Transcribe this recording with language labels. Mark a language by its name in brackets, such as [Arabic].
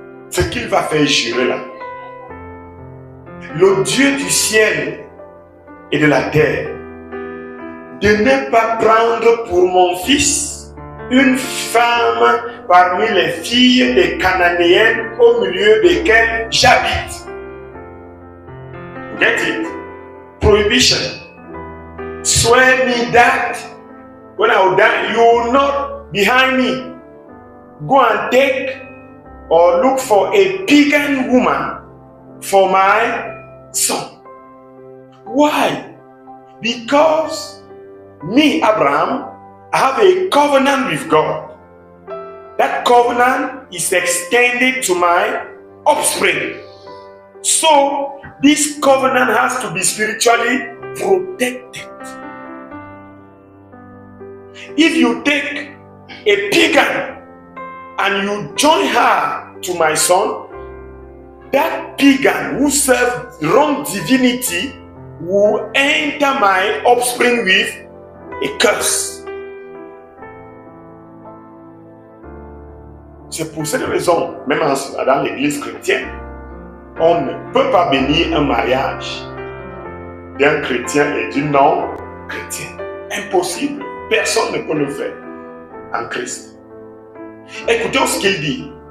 [French] Ce qu'il va faire jurer là. Le Dieu du ciel et de la terre, de ne pas prendre pour mon fils une femme parmi les filles des Cananéennes au milieu desquelles j'habite. [English] Get it? Prohibition. Swear me that when I will die, you will not behind me go and take or look for a pagan woman for my son. Why? Because me, Abraham, I have a covenant with God. That covenant is extended to my offspring. So, this covenant has to be spiritually protected. If you take a pagan and you join her to my son, that pagan who serves wrong divinity will enter my offspring with a curse. [French] C'est pour cette raison, même dans l'église chrétienne, on ne peut pas bénir un mariage d'un chrétien et d'une non-chrétienne. Impossible. Personne ne peut le faire en Christ. Écoutez ce qu'il dit.